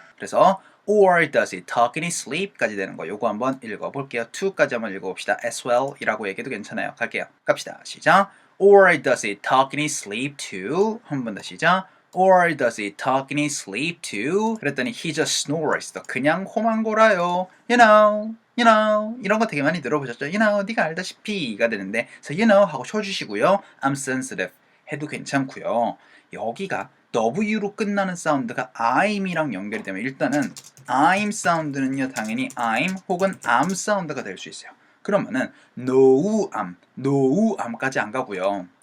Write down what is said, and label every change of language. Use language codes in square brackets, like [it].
[ko] 그래서 [en] or does he talk in his sleep [ko] 까지 되는 거 요거 한번 읽어볼게요. to까지 한번 읽어봅시다. as well 이라고 얘기해도 괜찮아요. 갈게요. 갑시다. 시작. [en] Or does he talk in his sleep too? [ko] 한 번 더 시작. [en] Or does he talk in his sleep too? [ko] 그랬더니 [en] he just snores. [ko] 그냥 호망골아요. You know 이런 거 되게 많이 들어보셨죠? 네가 알다시피가 되는데 그래서 you know 하고 쉬어주시고요. [en] I'm sensitive [ko] 해도 괜찮고요. 여기가 W로 끝나는 사운드가 I'이랑 연결이 되면 일단은 I'm 사운드는요 당연히 I'm 혹은 am 사운드가 될 수 있어요. 그러면은 no am까지 안 가고요.